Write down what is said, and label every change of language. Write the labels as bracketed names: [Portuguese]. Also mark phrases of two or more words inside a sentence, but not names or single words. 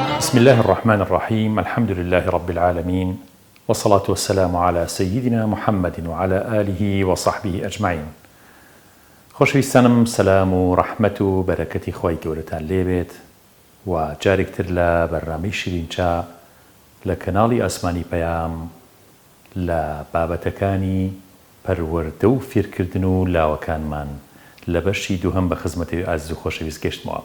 [Arabic] بسم الله الرحمن الرحيم. الحمد لله رب العالمين، والصلاة والسلام على سيدنا محمد وعلى آله وصحبه أجمعين. [Central Kurdish] خۆشەویستانم، سەلام و ڕەحمەت و بەرەکەتی خۆی گەورەتان لێبێت و جارێکتر لە بەرنامەی شیرینچا لە کەناڵی ئاسمانی پەیام لە بابەتەکانی پەروەردە و فێرکردن و لاوەکانمان لە بەشی دووهەم بە خزمەتی ئازیز و خۆشەویست گەشتمەوە.